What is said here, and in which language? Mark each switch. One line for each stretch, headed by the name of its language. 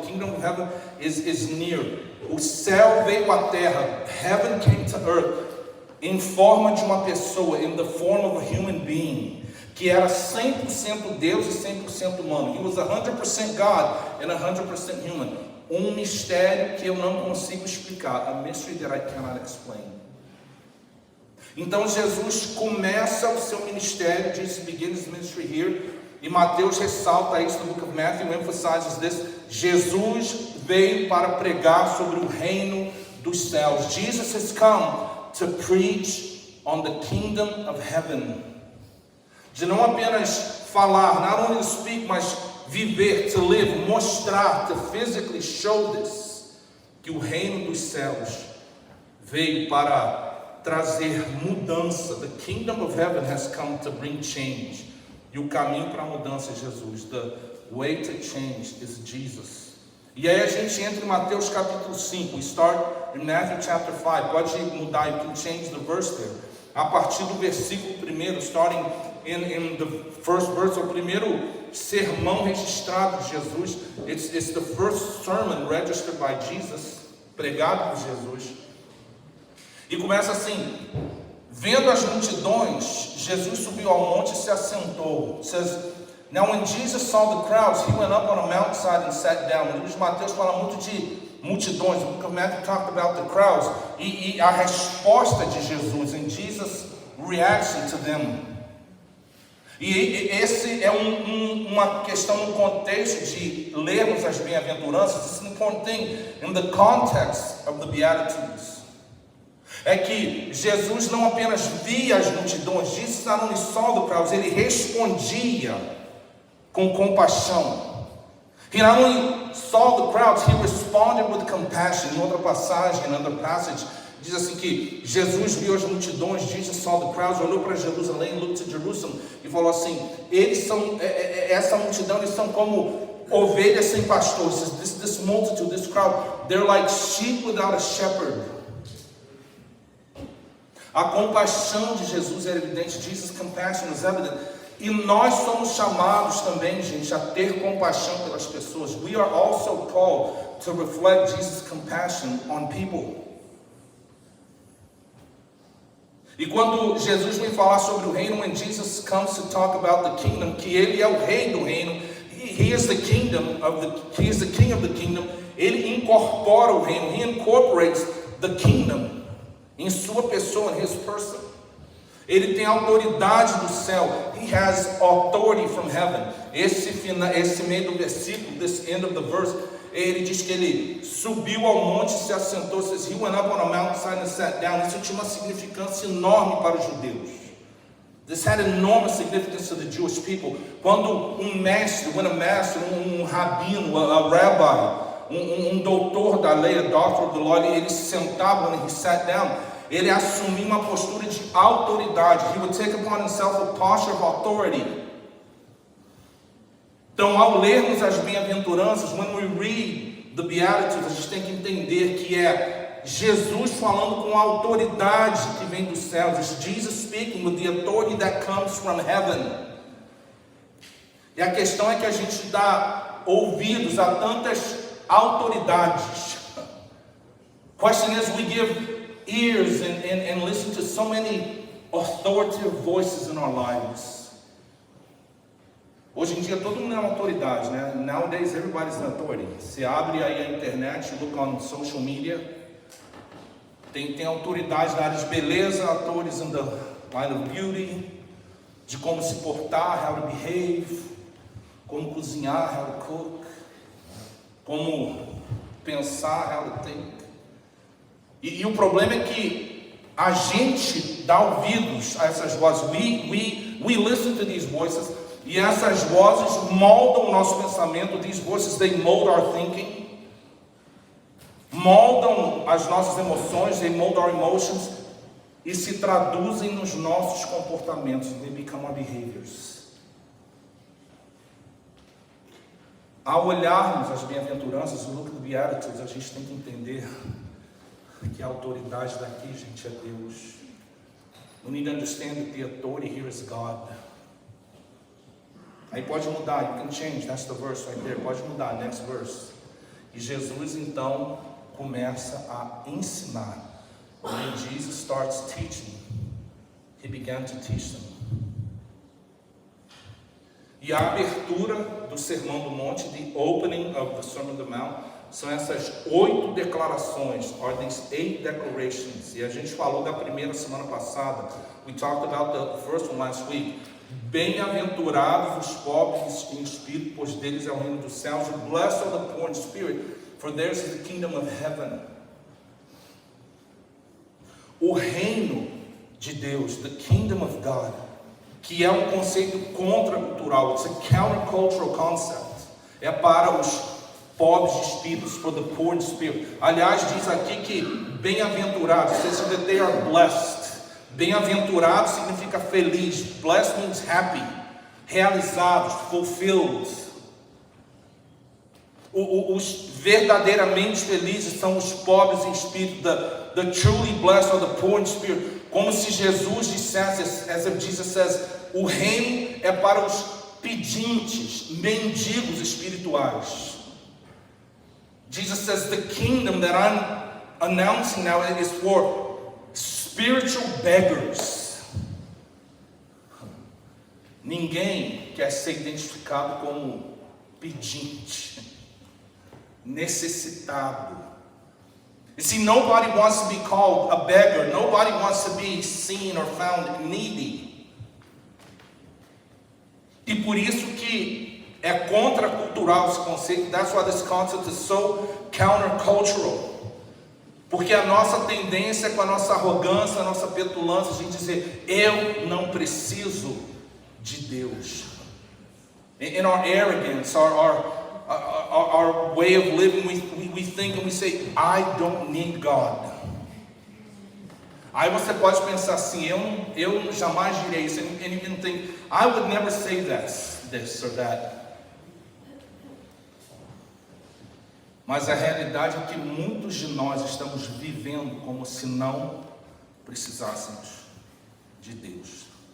English: The kingdom of heaven is near.
Portuguese: O céu veio à terra.
English: Heaven came to earth.
Portuguese: Em forma de uma pessoa.
English: In the form of a human being.
Portuguese: Que era 100% Deus e 100% humano.
English: He was 100% God and 100% human.
Portuguese: Um mistério que eu não consigo explicar.
English: A mystery that I cannot explain.
Portuguese: Então Jesus começa o seu ministério,
English: Jesus begins his ministry here,
Portuguese: e Mateus ressalta isso no
English: book of Matthew, emphasizes this.
Portuguese: Jesus veio para pregar sobre o reino dos céus.
English: Jesus has come to preach on the kingdom of heaven.
Portuguese: De não apenas falar,
English: not only to speak,
Portuguese: mas viver,
English: to live,
Portuguese: mostrar,
English: to physically show this,
Portuguese: que o reino dos céus veio para trazer mudança.
English: The kingdom of heaven has come to bring change.
Portuguese: E o caminho para a mudança é Jesus.
English: The way to change is Jesus.
Portuguese: E aí a gente entra em Mateus capítulo 5.
English: We start in Matthew chapter 5.
Portuguese: Pode mudar,
English: you can change the verse there.
Portuguese: A partir do versículo 1,
English: starting in the first verse,
Portuguese: o primeiro sermão registrado de Jesus.
English: It's the first sermon registered by Jesus,
Portuguese: pregado por Jesus. E começa assim: vendo as multidões, Jesus subiu ao monte e se assentou.
English: It says, now when Jesus saw the crowds, he went up on a mountainside and sat down.
Portuguese: O livro de Mateus fala muito de multidões.
English: The book of Matthew talked about the crowds.
Portuguese: E a resposta de Jesus,
English: and Jesus' reaction to them.
Portuguese: E esse é uma questão no contexto de lermos as bem-aventuranças.
English: It's an important thing in the context of the Beatitudes.
Portuguese: É que Jesus não apenas via as multidões,
English: Jesus not only saw the crowds,
Portuguese: ele respondia com compaixão.
English: He not only saw the crowds, he responded with compassion.
Portuguese: Em outra passagem,
English: another passage,
Portuguese: Diz assim que Jesus viu as multidões,
English: Jesus saw the crowds,
Portuguese: olhou para Jerusalém,
English: looked to Jerusalem,
Portuguese: e falou assim, eles são, essa multidão, eles são como ovelhas sem pastor.
English: This multitude, this crowd, they're like sheep without a shepherd.
Portuguese: A compaixão de Jesus era evidente,
English: Jesus' compassion was evident.
Portuguese: E nós somos chamados também, gente, a ter compaixão pelas pessoas.
English: We are also called to reflect Jesus' compassion on people.
Portuguese: E quando Jesus vem falar sobre o reino,
English: when Jesus comes to talk about the kingdom,
Portuguese: que ele é o rei do reino,
English: he is the king of the kingdom,
Portuguese: ele incorpora o reino,
English: he incorporates the kingdom
Portuguese: em sua pessoa,
English: in his person.
Portuguese: Ele tem autoridade do céu.
English: He has authority from heaven.
Portuguese: Esse meio do versículo,
English: this end of the verse,
Portuguese: ele diz que ele subiu ao monte e se assentou.
English: Says, he went up on a mountainside and sat down.
Portuguese: Isso tinha uma significância enorme para os judeus.
English: This had enormous significance to the Jewish people.
Portuguese: Quando um mestre, rabino,
English: a rabbi,
Portuguese: doutor da lei,
English: a doctor of the law,
Portuguese: ele se sentava,
English: when he sat down,
Portuguese: ele assumia uma postura de autoridade.
English: He would take upon himself a posture of authority.
Portuguese: Então, ao lermos as bem-aventuranças,
English: when we read the Beatitudes,
Portuguese: a gente tem que entender que é Jesus falando com a autoridade que vem dos céus.
English: It's Jesus speaking with the authority that comes from heaven.
Portuguese: E a questão é que a gente dá ouvidos a tantas autoridades.
English: Question is, we give ears and listen to so many authoritative voices in our lives.
Portuguese: Hoje em dia todo mundo é uma autoridade, né?
English: Nowadays everybody's an authority.
Portuguese: Você abre aí a internet,
English: look on social media,
Portuguese: tem autoridades na área de beleza, autores
English: in the line of beauty,
Portuguese: de como se portar,
English: how to behave,
Portuguese: como cozinhar,
English: how to cook,
Portuguese: como pensar,
English: how to think.
Portuguese: E o problema é que a gente dá ouvidos a essas vozes.
English: We listen to these voices.
Portuguese: E essas vozes moldam o nosso pensamento.
English: These voices, they mold our thinking.
Portuguese: Moldam as nossas emoções.
English: They mold our emotions.
Portuguese: E se traduzem nos nossos comportamentos.
English: They become our behaviors.
Portuguese: Ao olharmos as bem-aventuranças, o
English: look of the Beatitudes,
Portuguese: a gente tem que entender que a autoridade daqui, gente, é Deus.
English: We need to understand that the authority here is God.
Portuguese: Aí pode mudar,
English: you can change, that's the verse right there.
Portuguese: Pode mudar,
English: next verse.
Portuguese: E Jesus então começa a ensinar.
English: When Jesus starts teaching, he began to teach them.
Portuguese: E a abertura do Sermão do Monte,
English: the opening of the Sermon on the Mount,
Portuguese: são essas 8 declarações,
English: or these 8 declarations.
Portuguese: E a gente falou da primeira semana passada.
English: We talked about the first one last week.
Portuguese: Bem-aventurados os pobres em espírito, pois deles é o reino dos céus.
English: Blessed are the poor in spirit, for theirs is the kingdom of heaven.
Portuguese: O reino de Deus,
English: the kingdom of God,
Portuguese: que é um conceito contracultural,
English: it's a countercultural concept.
Portuguese: É para os pobres de espíritos,
English: for the poor in spirit.
Portuguese: Aliás, diz aqui que bem-aventurados,
English: says that they are blessed.
Portuguese: Bem-aventurado significa feliz.
English: Blessed means happy,
Portuguese: realizados,
English: fulfilled.
Portuguese: Os verdadeiramente felizes são os pobres em espírito.
English: The truly blessed are the poor in spirit.
Portuguese: Como se Jesus dissesse,
English: as if Jesus says,
Portuguese: o reino é para os pedintes, mendigos espirituais.
English: Jesus says the kingdom that I'm announcing now is for spiritual beggars.
Portuguese: Ninguém quer ser identificado como pedinte, necessitado.
English: You see, nobody wants to be called a beggar. Nobody wants to be seen or found needy.
Portuguese: E por isso que é contracultural esse conceito.
English: That's why this concept is so countercultural.
Portuguese: Porque a nossa tendência é com a nossa arrogância, a nossa petulância, a gente dizer, eu não preciso de Deus.
English: In our arrogance, our way of living, we think and we say, I don't need God.
Portuguese: Aí você pode pensar assim, eu jamais diria isso.
English: And you can think, I would never say this or that.
Portuguese: Mas a realidade é que muitos de nós estamos vivendo como se não precisássemos de Deus.